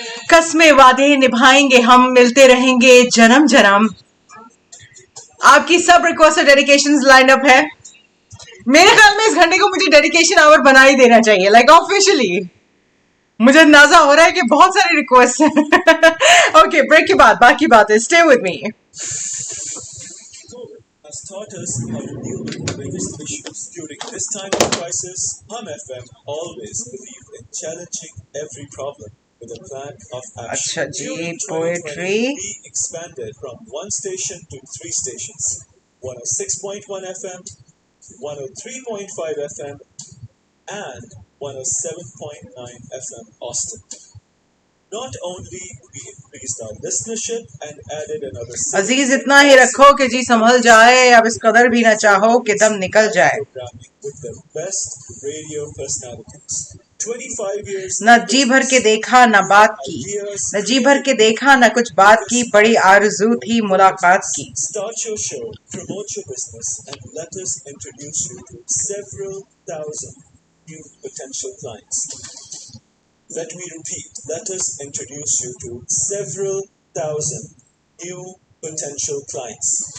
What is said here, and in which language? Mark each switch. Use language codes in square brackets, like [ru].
[hi] कस्में वादे निभाएंगे हम मिलते रहेंगे जन्म जन्म आपकी सब रिक्वेस्ट और डेडिकेशंस लाइन अप है मेरे ख्याल में इस घंटे को मुझे डेडिकेशन आवर बना ही देना चाहिए [en] like officially [hi] मुझे अंदाजा हो रहा है कि बहुत सारी रिक्वेस्ट हैं ओके ब्रेक के बाद बाकी बातें [en] Stay with me has taught us how to deal with the biggest issues during this time of crisis. Hum FM always believe in challenging every problem with a plan of action. [hi] अच्छा जी [en] During 2020, poetry we expanded from one station to 3 stations: 106.1 FM, 103.5 FM, and 107.9 FM Austin. Not only we increased our listenership and added another [hi] अजीज इतना ही रखो कि जी संभल जाए अब इस कदर भी ना चाहो कि दम निकल जाए [en] programming with the best radio personalities. 25 years [hi] न जी भर के देखा न बात की न जी भर के देखा न कुछ बात की बड़ी आरज़ू थी मुलाकात की [en] Start your show, promote your business, and let us introduce you to several thousand new potential clients. Let me repeat, let us introduce you to several thousand new potential clients.